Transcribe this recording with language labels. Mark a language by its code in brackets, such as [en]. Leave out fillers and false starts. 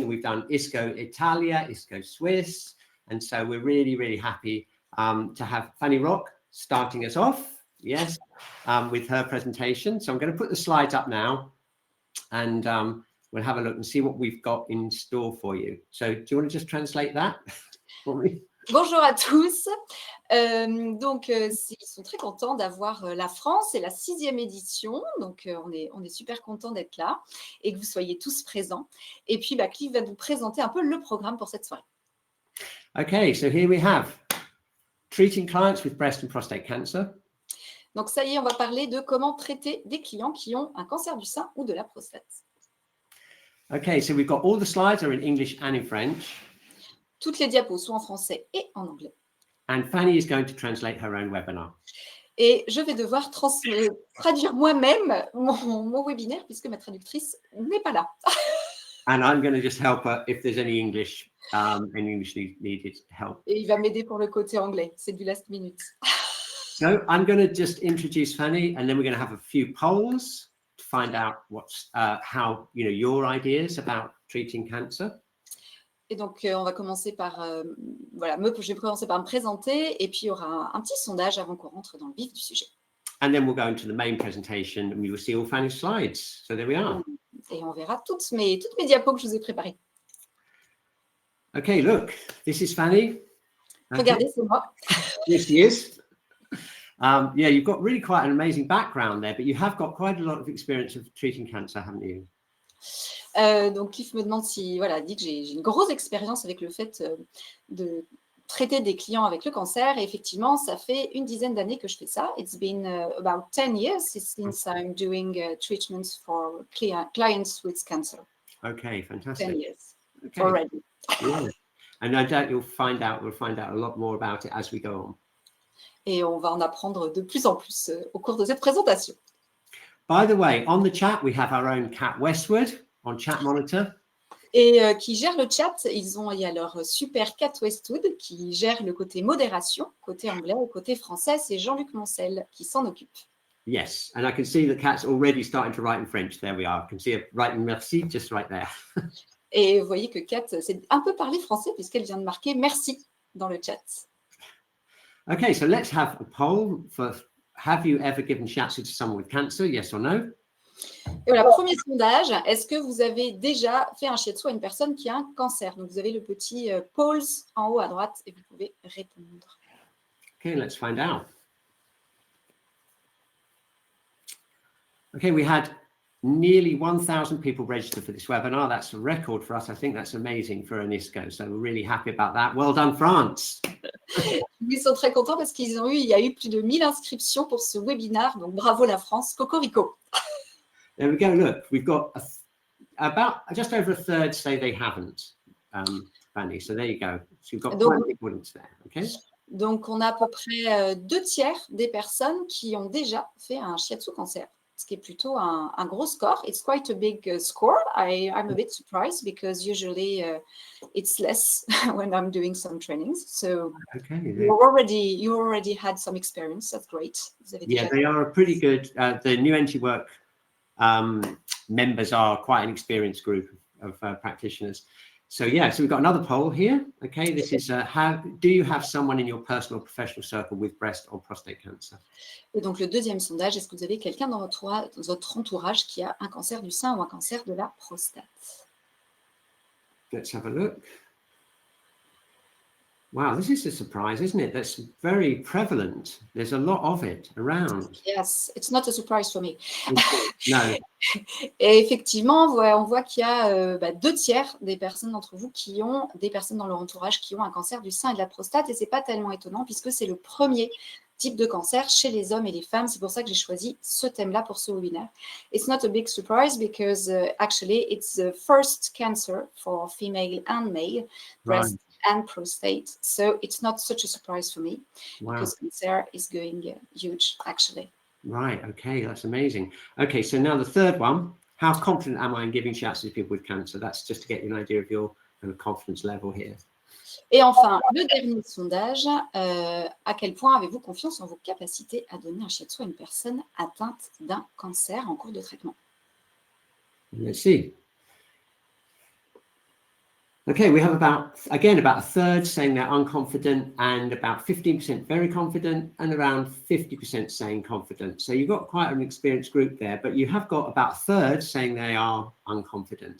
[en] And we've done ISCO Italia, ISCO Swiss. And so we're really, really happy to have Fanny Roque starting us off, yes, with her presentation. So I'm going to put the slides up now and we'll have a look and see what we've got in store for you. So do you want to just translate that for me? [fr] Bonjour à tous. Ils sont très contents d'avoir la France et la 6e édition. Donc, on est super contents d'être là et que vous soyez tous présents. Et puis, Cliff va nous présenter un peu le programme pour cette soirée. [en] Okay, so here we have treating clients with breast and prostate cancer. [fr] Donc, ça y est, on va parler de comment traiter des clients qui ont un cancer du sein ou de la prostate. [en] Okay, so we've got all the slides are in English and in French. [fr] Toutes les diapos sont en français et en anglais. [en] And Fanny is going to translate her own webinar. [fr] Et je vais devoir traduire moi-même mon webinaire puisque ma traductrice n'est pas là. [en] And I'm going to just help her if there's any English needed help. [fr] Et il va m'aider pour le côté anglais. C'est du [en] last minute. So I'm going to just introduce Fanny, and then we're going to have a few polls to find out what's how your ideas about treating cancer. [fr] Et donc, on va commencer par, je vais commencer par me présenter et puis il y aura un petit sondage avant qu'on rentre dans le vif du sujet. [en] And then we'll go into the main presentation and we will see all Fanny's slides. So there we are. [fr] Et on verra toutes mes diapos que je vous ai préparées. [en] Okay, look, this is Fanny. [fr] Regardez, c'est moi. [en] Yes, she is. Yeah, you've got really quite an amazing background there, but you have got quite a lot of experience of treating cancer, haven't you? [fr] Donc, Cliff me demande dit que j'ai une grosse expérience avec le fait de traiter des clients avec le cancer. Et effectivement, ça fait une dizaine d'années que je fais ça. [en] It's been about 10 years since I'm doing treatments for clients with cancer. Okay, fantastic. 10 years already. Yeah. And I doubt we'll find out a lot more about it as we go on. [fr] Et on va en apprendre de plus en plus au cours de cette présentation. [en] By the way, on the chat, we have our own Cat Westwood on Chat Monitor. [fr] Et qui gère le chat, il y a leur super Cat Westwood qui gère le côté modération, côté anglais et côté français, c'est Jean-Luc Moncel qui s'en occupe. [en] Yes, and I can see the cat's already starting to write in French. There we are. I can see her writing merci just right there. [fr] Et vous voyez que Cat c'est un peu parler français puisqu'elle vient de marquer merci dans le chat. [en] Okay, so let's have a poll for have you ever given shiatsu to someone with cancer, yes or no? [fr] Et voilà, premier sondage, est-ce que vous avez déjà fait un shiatsu à une personne qui a un cancer? Donc vous avez le petit polls en haut à droite et vous pouvez répondre. [en] Okay, let's find out. Okay, we had nearly 1,000 people registered for this webinar. That's a record for us. I think that's amazing for an ISCO. So we're really happy about that. Well done, France. [fr] Ils sont très contents parce il y a eu plus de 1000 inscriptions pour ce webinaire. Donc bravo la France, cocorico. [en] There we go. Look, we've got about just over a third say they haven't, Fanny. So there you go. So you've got quite a big audience there. Okay. [fr] Donc on a à peu près 2/3 des personnes qui ont déjà fait un shiatsu cancer. Ce qui est plutôt un gros score. [en] It's quite a big score. I'm a bit surprised because usually it's less when I'm doing some trainings. So okay, you already had some experience. That's great. Yeah, they are pretty good. The new entry work members are quite an experienced group of practitioners. So yeah, so we've got another poll here. Okay, this is do you have someone in your personal or professional circle with breast or prostate cancer? [fr] Et donc le deuxième sondage, est-ce que vous avez quelqu'un dans votre entourage qui a un cancer du sein ou un cancer de la prostate? [en] Let's have a look. Wow, this is a surprise, isn't it? That's very prevalent. There's a lot of it around. Yes, it's not a surprise for me. No. [fr] Et effectivement, on voit qu'il y a 2/3 des personnes d'entre vous qui ont des personnes dans leur entourage qui ont un cancer du sein et de la prostate. Et c'est pas tellement étonnant puisque c'est le premier type de cancer chez les hommes et les femmes. C'est pour ça que j'ai choisi ce thème-là pour ce webinaire. [en] It's not a big surprise because actually it's the first cancer for female and male breast and prostate. So it's not such a surprise for me because cancer is going huge actually. Right, okay, that's amazing. Okay, so now the third one, how confident am I in giving shiatsu to people with cancer? That's just to get you an idea of your kind of confidence level here. [fr] Et enfin, le dernier sondage, à quel point avez-vous confiance en vos capacités à donner un shiatsu à une personne atteinte d'un cancer en cours de traitement? [en] Let's see. Okay, we have about a third saying they're unconfident and about 15% very confident and around 50% saying confident. So you've got quite an experienced group there, but you have got about a third saying they are unconfident.